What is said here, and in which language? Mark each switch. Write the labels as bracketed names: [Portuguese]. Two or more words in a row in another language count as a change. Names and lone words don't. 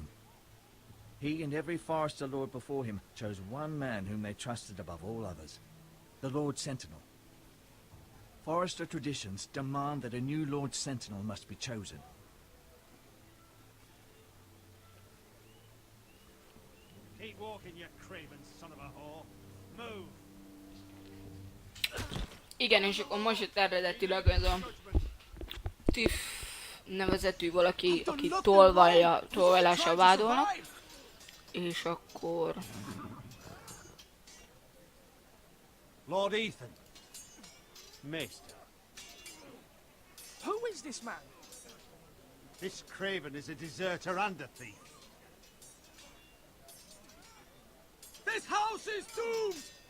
[English] He and every Forester Lord before him chose one man whom they trusted above all others, the Lord Sentinel. Forester traditions demand that a new Lord Sentinel must be chosen. Keep walking, you craven son of a whore. Move! [Hungarian] Igen, és akkor most jött eredetileg ez a Tiff nevezetű valaki, aki tolvajással vádolnak. És akkor... [English] Lord Ethan. Maester. Who is this man? This craven is a deserter and a thief. This house is doomed!